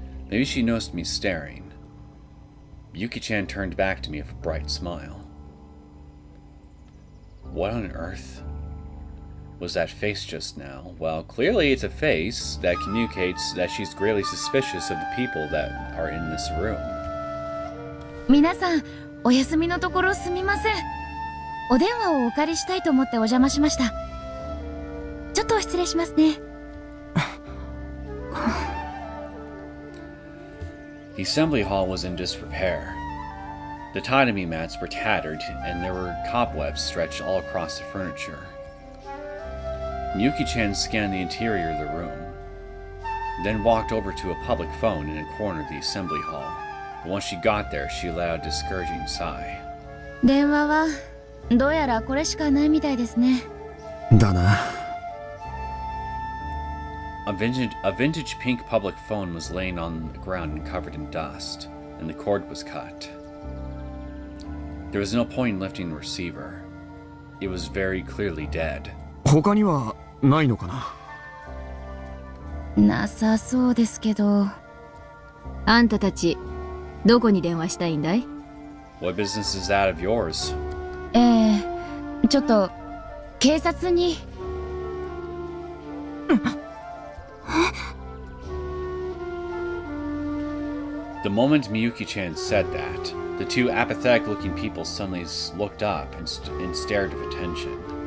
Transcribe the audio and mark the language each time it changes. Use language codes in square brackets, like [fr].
[en] Maybe she noticed me staring. Miyuki-chan turned back to me with a bright smile. What on earth was that face just now? Well, clearly it's a face that communicates that she's greatly suspicious of the people that are in this room. [ja] 皆さん、お休みのところすみません。お電話をお借りしたいと思ってお邪魔しました。ちょっと失礼しますね。 [en] The assembly hall was in disrepair. The tatami mats were tattered, and there were cobwebs stretched all across the furniture. Miyuki-chan scanned the interior of the room, then walked over to a public phone in a corner of the assembly hall. But once she got there, she let out a discouraging sigh. [ja] 電話はどうやらこれしかないみたいですね。だな。 [en] A vintage pink public phone was laying on the ground and covered in dust, and the cord was cut. There was no point in lifting the receiver. It was very clearly dead. [ja] 他にはないのかな？なさそうですけど。あんたたち、どこに電話したいんだい？ [en] What business is that of yours? [ja] ちょっと、警察に。 [en] The moment Miyuki-chan said that, the 2 apathetic-looking people suddenly looked up and stared with attention.